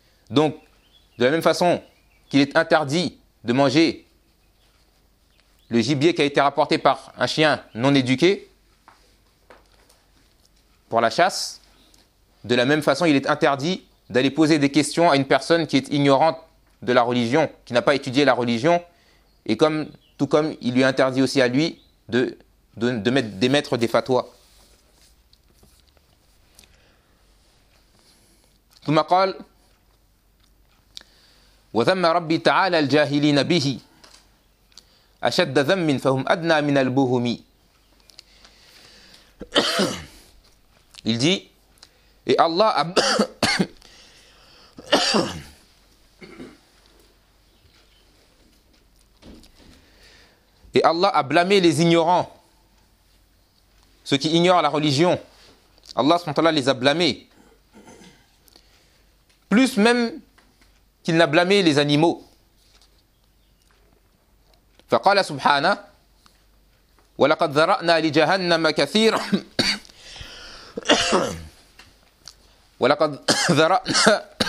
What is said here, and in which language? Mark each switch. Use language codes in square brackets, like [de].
[fr] Donc, de la même façon qu'il est interdit de manger le gibier qui a été rapporté par un chien non éduqué pour la chasse, de la même façon, il est interdit d'aller poser des questions à une personne qui est ignorante de la religion, qui n'a pas étudié la religion, et comme tout comme il lui interdit aussi à lui d'émettre des fatwas. [ar] ثم قال وذم ربي تعالى الجاهلين به أشد ذم فهم أدنى من البهم. [fr] Il dit et Allah a Et Allah a blâmé les ignorants ceux qui ignorent la religion. Allah subhanahu wa ta'ala les a blâmés. Plus même qu'il n'a blâmé les animaux. [ar] فقال سبحانه ولقد ذرأنا لجهنم كثيرا ولقد ذرأنا